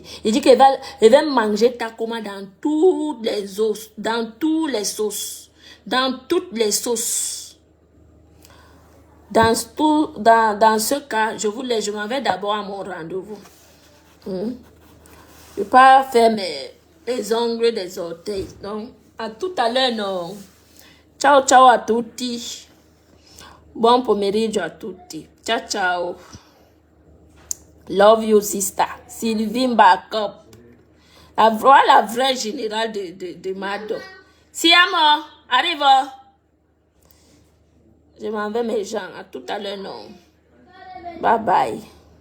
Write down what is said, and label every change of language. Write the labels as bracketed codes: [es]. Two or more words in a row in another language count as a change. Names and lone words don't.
[fr] Il dit qu'elle va manger Takoma dans toutes les os, dans tous les sauces. Dans toutes les sauces. Dans ce cas, je m'en vais d'abord à mon rendez-vous. Je ne vais pas faire les ongles des orteils. Donc, à tout à l'heure, [it] non. Ciao, ciao à tutti. Buon pomeriggio a tutti. Ciao, ciao. [en] Love you, sister. [fr] Sylvie Backup. La vraie générale de Mado. Siamo, arrive. Je m'en vais, mes gens. À tout à l'heure, non. [en] Bye bye.